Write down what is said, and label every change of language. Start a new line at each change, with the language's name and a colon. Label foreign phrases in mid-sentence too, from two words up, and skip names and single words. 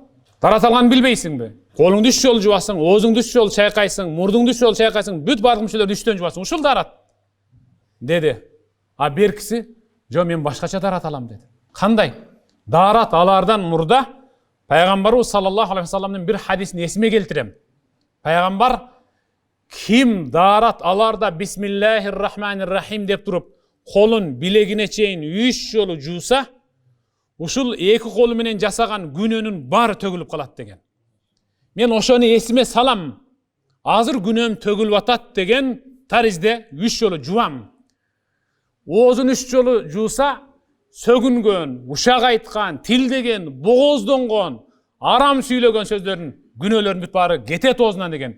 Kyrgyz: Даарат алганын билбейсиңби? Колуңду 3 жолу жубасың, оозуңду 3 жолу чайкайсың, мурдуңду 3 жолу чайкайсың, бүт бардык мүчөлөрдү 3төн жубасың. Ушул даарат. Деди. А беркиси, жо мен башкача даарат алам деди. Кандай? Даарат алардан мурда Пайгамбарыбыз
Arabic: صلى الله عليه وسلم
Kyrgyz: бир хадисин эсиме келтирем. Пайгамбар ким даарат аларда
Arabic: بسم الله الرحمن الرحيم
Kyrgyz: деп туруп, колун билегине чейин 3 жолу жууса, ушул эки колу менен жасаган күнөөнүн баары төгүлүп калат деген. Мен ошону эсиме салам. Азыр күнөөм төгүлүп атат деген таризде 3 жолу жуам. Оозун 3 жолу жууса, сөгүнгөн, ушак айткан, тилдеген, богоздонгон, арам сүйлөгөн сөздөрдүн күнөөлөрүнүн бүт баары кетет оозунан деген.